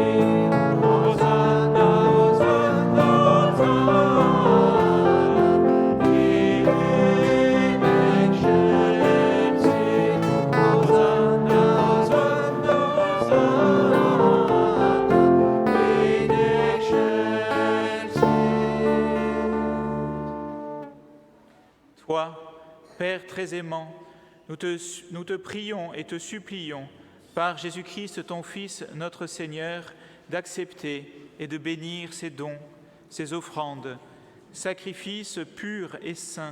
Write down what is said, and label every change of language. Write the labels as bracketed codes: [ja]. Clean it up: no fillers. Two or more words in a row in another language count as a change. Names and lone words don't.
[la] Hosanna, Hosanna, Hosanna, in excelsis. Hosanna, Hosanna, Hosanna, in excelsis. [fr] Toi, Père très aimant, nous te prions et te supplions, par Jésus-Christ ton Fils, notre Seigneur, d'accepter et de bénir ces dons, ces offrandes, sacrifices purs et saints.